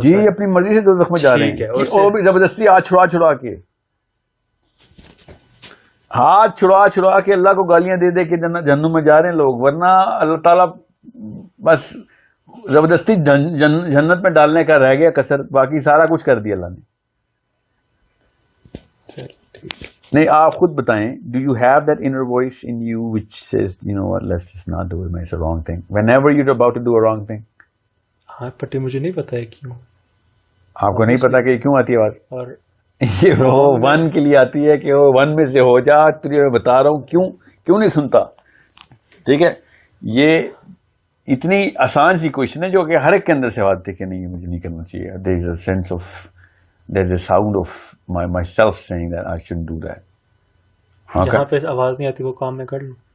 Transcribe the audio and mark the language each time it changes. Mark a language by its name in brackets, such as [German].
[Urdu] جی اپنی مرضی سے دوزخ میں جا رہے ہیں, اور بھی زبردستی ہاتھ چھڑا کے, ہاتھ چھڑا کے اللہ کو گالیاں دے دے کے جہنم میں جا رہے ہیں لوگ. ورنہ اللہ تعالیٰ بس زبردستی جنت میں ڈالنے کا رہ گیا کسر, باقی سارا کچھ کر دیا اللہ نے. نہیں آپ خود بتائیں, [English] Do you have that inner voice in you which says you know what, let's just not do it, it's a wrong thing whenever you're about to do a wrong thing. [Urdu] ہاں پٹی مجھے نہیں پتا ہے کیوں. آپ کو نہیں پتا کہ کیوں آتی ہے بات؟ اور یہ وہ 1 کے لیے آتی ہے کہ وہ 1 میں سے ہو جا, تجھے میں بتا رہا ہوں کیوں نہیں سنتا. ٹھیک ہے, یہ اتنی آسان سی کوشچن ہے جو کہ ہر ایک کے اندر سے آتی ہے کہ نہیں مجھے نہیں کرنا چاہیے. [English] there is a sense of, there's a sound of myself saying that I shouldn't do that. [Urdu] جہاں پہ آواز نہیں آتی وہ کام میں کر لوں,